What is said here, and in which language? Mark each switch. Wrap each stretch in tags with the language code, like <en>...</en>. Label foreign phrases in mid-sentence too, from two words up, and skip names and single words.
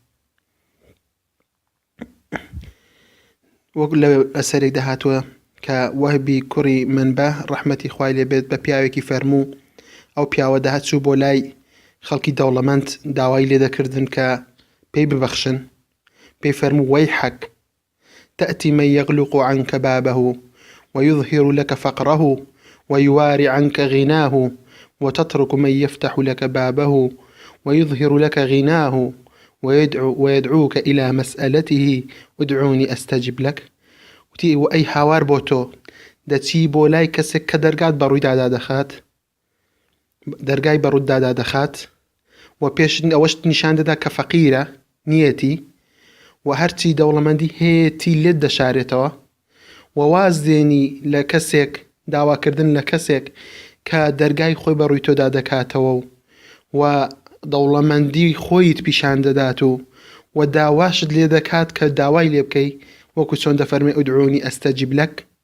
<ckb>وەک لە ئەسەرێک داهاتووە کە وەهبی کوڕی منبە ڕەحمەتی خوای لێبێت بە پیاوێکی فەرموو، ئەو پیاوە داهاتچوو بۆ لای خەڵکی دەوڵەمەند داوای لێ دەکردن کە پێی ببەخشن. پێی فەرموو</ckb> <ar>وەیحەک تأتي من يغلق عنك بابه ويظهر لك فقره ويواري عنك غناه وتترك من يفتح لك بابه ويظهر لك غناه ويدعوك إلى مسألته ادعوني أستجب لك.</ar> <ckb>وتي وأي هاوار بوتو دەچی بۆ لای کەسێک کە دەرگات بە ڕوویدادا دەخات، دەرگای بە ڕوویدادا دەخات و پێش ئەوەش نیشان دەدا کە فەقیرە نیەتی و هەرچی دەوڵەمەندی هەیەی لێت دەشارێتەوە و واز دێنی لە کەسێک داواکردن لە کەسێک کە دەرگای خۆی بە ڕووی تۆدا دەکاتەوە و دەوڵەمەندی خۆیت پیشان دەدات و داواشت لێ دەکات کە داوای لێ بکەی وەکو چۆن دەفەرمێ</ckb> <ar>ئودعونی ئەستەجیب لەک.</ar>